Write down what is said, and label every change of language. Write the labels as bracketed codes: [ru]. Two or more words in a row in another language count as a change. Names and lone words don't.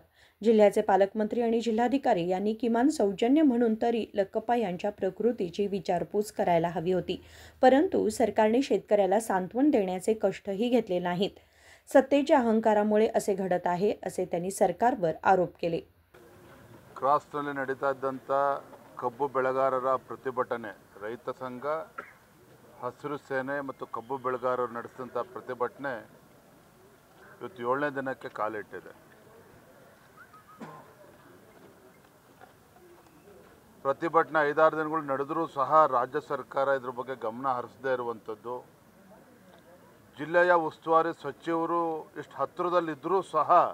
[mr] जिल्ह्याचे पालकमंत्री आणि जिल्हाधिकारी यांनी किमान सौजन्य म्हणून तरी लक्कप्पा यांच्या प्रकृतीची विचारपूस करायला हवी होती, परंतु सरकारने शेतकऱ्याला सांत्वन देण्याचे कष्टही घेतले नाहीत. सत्तेच्या अहंकारामुळे असे घडत आहे, असे त्यांनी सरकारवर आरोप केले. [kn] ಕ್ರಾಸ್ನಲ್ಲಿ ನಡೀತಾ ಇದ್ದಂಥ ಕಬ್ಬು ಬೆಳೆಗಾರರ ಪ್ರತಿಭಟನೆ, ರೈತ ಸಂಘ, ಹಸಿರು ಸೇನೆ ಮತ್ತು ಕಬ್ಬು ಬೆಳೆಗಾರರು ನಡೆಸಿದಂಥ ಪ್ರತಿಭಟನೆ ಇವತ್ತು 7ನೇ ದಿನಕ್ಕೆ ಕಾಲಿಟ್ಟಿದೆ. ಪ್ರತಿಭಟನೆ 5-6 ದಿನಗಳು ನಡೆದರೂ ಸಹ ರಾಜ್ಯ ಸರ್ಕಾರ ಇದ್ರ ಬಗ್ಗೆ ಗಮನ ಹರಿಸದೇ ಇರುವಂಥದ್ದು, ಜಿಲ್ಲೆಯ ಉಸ್ತುವಾರಿ ಸಚಿವರು ಇಷ್ಟು ಹತ್ತಿರದಲ್ಲಿದ್ದರೂ ಸಹ